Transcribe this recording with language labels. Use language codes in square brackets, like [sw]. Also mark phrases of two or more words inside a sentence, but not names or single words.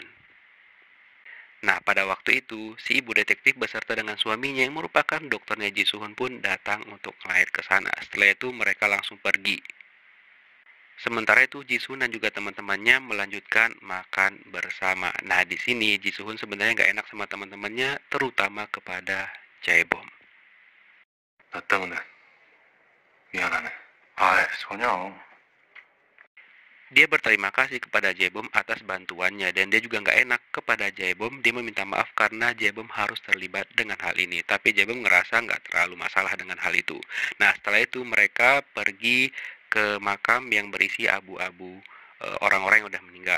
[id] Nah, pada waktu itu, si ibu detektif beserta dengan suaminya yang merupakan dokternya Ji Suhun pun datang untuk ngelayat ke sana. Setelah itu, mereka langsung pergi. Sementara itu, Ji Suhun dan juga teman-temannya melanjutkan makan bersama. Nah, di sini Ji Suhun sebenarnya nggak enak sama teman-temannya, terutama kepada Jaebom. [ko] 나 때문에 미안하네. 소녀. [id] Dia berterima kasih kepada Jaebom atas bantuannya dan dia juga nggak enak kepada Jaebom. Dia meminta maaf karena Jaebom harus terlibat dengan hal ini. Tapi Jaebom ngerasa nggak terlalu masalah dengan hal itu. Nah, setelah itu mereka pergi ke makam yang berisi abu-abu orang-orang yang udah meninggal.